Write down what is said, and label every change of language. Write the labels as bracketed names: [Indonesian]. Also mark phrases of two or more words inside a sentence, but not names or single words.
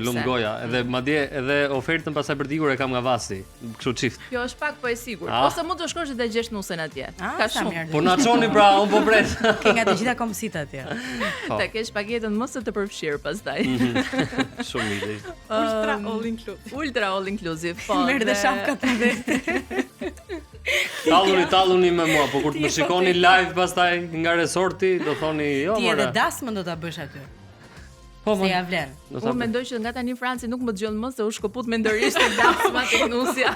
[Albanian] Të lum goja, edhe madje edhe ofertën pasaj për dikur e kam nga Vasi, kështu çift. Kjo është pak po e sigurt. Ose mund të shkosh dhe gjesh nusen atje. Shumë. Po na çoni pra, un po pres. Ke nga të gjitha komësit atje. Ta kesh paketën më së të përfshirë pastaj. Shumë mirë. [English] Ultra all inclusive. [Albanian] Po. Merr dhe shapkat të vetë. Talluni me mua, po kur të më shikoni live pastaj nga resorti, do thoni jo, ti edhe dasmën do ta bësh aty. Po, se ja vlen. Unë mendoj që nga tani Franci nuk më dëgjon më se u shkoput mendërisht tek dasma tek nusja.